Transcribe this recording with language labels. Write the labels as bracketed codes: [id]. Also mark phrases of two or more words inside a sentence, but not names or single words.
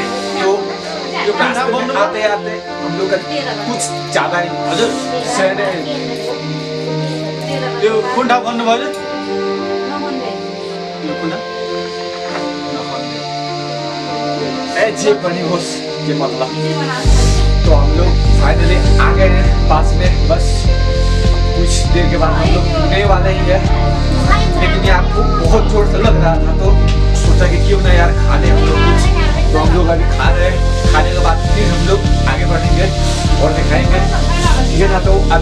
[hi] तो जो रास्ते में आते आते हम लोग का कुछ ज़्यादा ही शहर है। [ne] यो कुन ठाउँ भन्नु भयो यो कुन ए जे पनि होस् के मतलब। [hi] तो हम लोग फाइनली आ गए हैं पास में, बस कुछ देर के बाद हम लोग रुकने वाले ही है। लेकिन ये आपको बहुत जोर से लग रहा था तो सोचा कि क्यों ना यार खाने हम लोग कुछ। तो हम लोग अभी खा रहे हैं, खाने के बाद फिर हम लोग आगे बढ़ेंगे और दिखाएंगे, ठीक है ना।